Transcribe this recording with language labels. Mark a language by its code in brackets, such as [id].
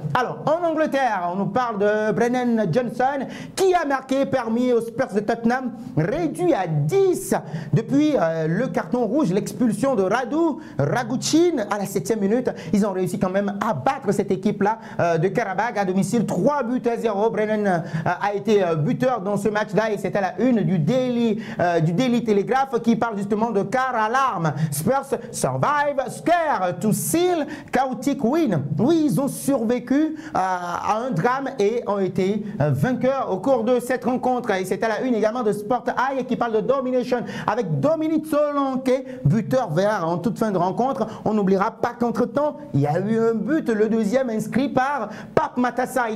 [fr] Alors, en Angleterre, on nous parle de Brennan Johnson qui a marqué, permis aux Spurs de Tottenham, réduit à 10 depuis le carton rouge, l'expulsion de Radu Raguchin à la 7e minute. Ils ont réussi quand même à battre cette équipe-là de Karabakh à domicile, 3-0. Brennan a été buteur dans ce match-là et c'est à la une du Daily Telegraph qui parle justement de car alarme. [en] Spurs survive scare to seal chaotic win. [fr] Oui, ils ont survécu à un drame et ont été vainqueurs au cours de cette rencontre. Et c'est à la une également de Sport Eye qui parle de domination avec Dominique Solanke, buteur vert en toute fin de rencontre. On n'oubliera pas qu'entre-temps, il y a eu un but, le deuxième inscrit par Pape Matassaï.